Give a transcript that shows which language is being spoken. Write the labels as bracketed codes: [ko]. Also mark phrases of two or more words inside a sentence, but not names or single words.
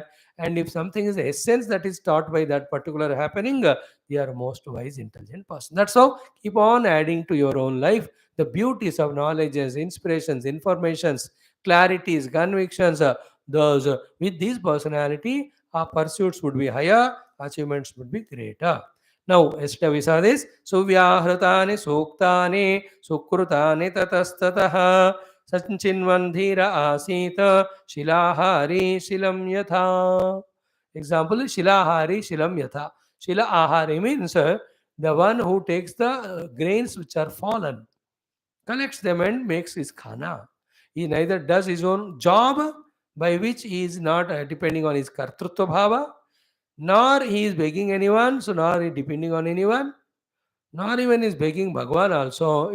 [en] And if something is the essence that is taught by that particular happening, you are most wise, intelligent person. That's how keep on adding to your own life the beauties of knowledges, inspirations, informations, clarities, convictions. With this personality, our pursuits would be higher, achievements would be greater. Now, yesterday we saw this. [sa] Suvyahritani suktani sukrutani tatastataha sanchinvandhira asita shilahari shilam yatha. [en] Example is [sa] shilahari shilam yatha. [en] Shila ahari means the one who takes the grains which are fallen, collects them and makes his khana. He neither does his own job by which he is not depending on his [sa] kartrutva bhava, [en] nor he is begging anyone, so nor he depending on anyone, nor even is begging Bhagwan also.